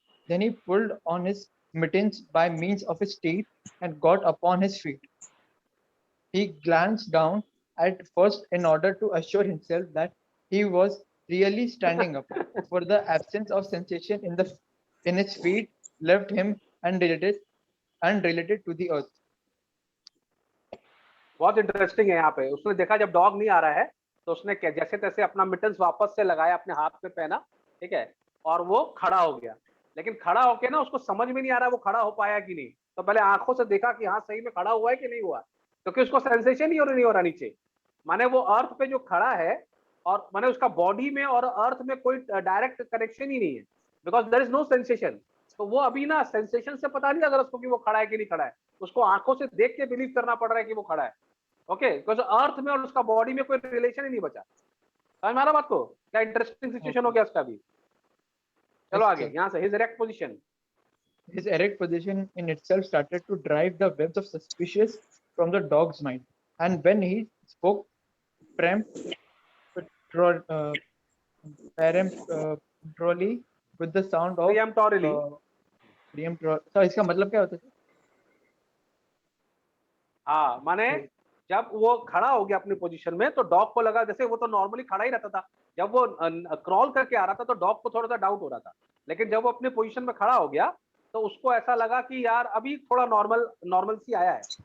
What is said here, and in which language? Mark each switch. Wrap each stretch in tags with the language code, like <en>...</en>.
<en>Then he pulled on his mittens by means of his teeth and got upon his feet. He glanced down at first in order to assure himself that he was really standing up, for the absence of sensation in his feet left him unrelated to the earth.</en> <hi>बहुत interesting है, यहाँ पे उसने देखा जब dog नहीं आ रहा है तो उसने जैसे तैसे अपना मिटन्स वापस से लगाया, अपने हाथ में पहना, ठीक है, और वो खड़ा हो गया। लेकिन खड़ा होके ना उसको समझ में नहीं आ रहा वो खड़ा हो पाया कि नहीं। तो पहले आंखों से देखा कि हाँ सही में खड़ा हुआ है कि नहीं हुआ, क्योंकि उसको सेंसेशन ही नहीं हो रहा नीचे। माने वो अर्थ पे जो खड़ा है, और माने उसका बॉडी में और अर्थ में कोई डायरेक्ट कनेक्शन ही नहीं है,</hi> <en>Because there is no sensation.</en> <hi>तो वो अभी ना सेंसेशन से पता नहीं अगर उसको कि वो खड़ा है कि नहीं खड़ा है, उसको आंखों से देख के बिलीव करना पड़ रहा है कि वो खड़ा है। ओके, बिकॉज अर्थ में और उसका बॉडी में कोई रिलेशन ही नहीं बचा। समझ में आ रहा बात को? क्या इंटरेस्टिंग सिचुएशन हो गया उसका भी। चलो</hi> <en>Yes,</en> <hi>आगे,</hi> <en>sir.</en> <hi>यहाँ से</hi> <en>His erect position. His erect position in itself started to drive the webs of suspicious from the dog's mind. And when he spoke peremptorily with the sound of peremptorily,</en> <hi>तो इसका मतलब क्या होता है? हाँ माने जब वो खड़ा हो गया अपनी पोजीशन में, तो डॉग को लगा, जैसे वो तो नॉर्मली खड़ा ही रहता था, जब वो क्रॉल करके आ रहा था तो डॉग को थोड़ा सा डाउट हो रहा था। लेकिन जब वो अपनी पोजीशन में खड़ा हो गया तो उसको ऐसा लगा कि यार अभी थोड़ा नॉर्मल सी आया है।</hi>